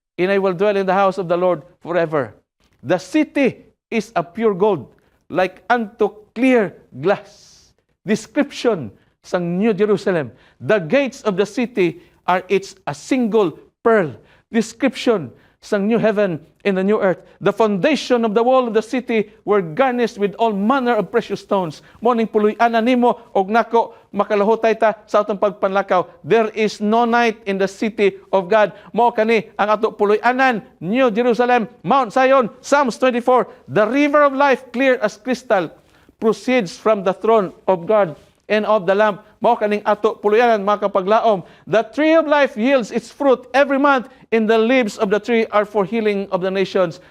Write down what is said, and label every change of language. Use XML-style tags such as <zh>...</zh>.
<en>And I will dwell in the house of the Lord forever. The city is a pure gold, like unto clear glass.</en> <ceb>Description sang</ceb> <en>New Jerusalem. The gates of the city are a single pearl.</en> <ceb>Description sang</ceb> <en>new heaven and the new earth. The foundation of the wall of the city were garnished with all manner of precious stones.</en> <ceb>Morning puloy-anan nimo og nako makalahutay ta sa atong pagpanlakaw.</ceb> <en>There is no night in the city of God.</en> <ceb>Mao kani ang ato puloy-anan, New Jerusalem, Mount Zion, Psalms</ceb> <en>24. The river of life, clear as crystal, proceeds from the throne of God and of the Lamb.</en> <ceb>Mao kaning ato puluyanan mga kapaglaom.</ceb> <en>The tree of life yields its fruit every month, and the leaves of the tree are for healing of the nations.</en>